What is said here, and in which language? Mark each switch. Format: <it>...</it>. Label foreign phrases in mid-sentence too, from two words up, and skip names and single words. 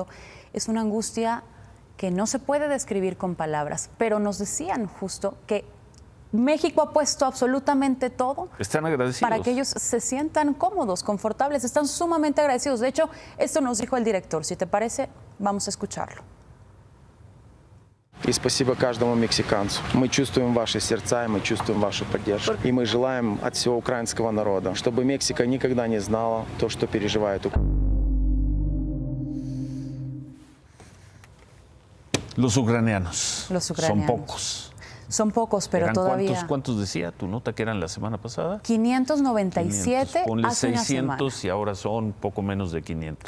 <es>Es una angustia que no se puede describir con palabras, pero nos decían justo que México ha puesto absolutamente todo. Están agradecidos. Para que ellos se sientan cómodos, confortables. Están sumamente agradecidos. De hecho, esto nos dijo el director. Si te parece, vamos a escucharlo.</es> <ru>И спасибо каждому мексиканцу. Мы чувствуем ваши сердца, и мы чувствуем вашу поддержку. И мы желаем от всего украинского народа, чтобы Мексика никогда не знала то, что переживает Украина.</ru> <es>Los ucranianos. Son pocos. Son pocos, pero todavía. ¿Cuántos decía tu nota que eran la semana pasada? 597 Ponle hace 600 una semana. Y ahora son poco menos de 500.</es>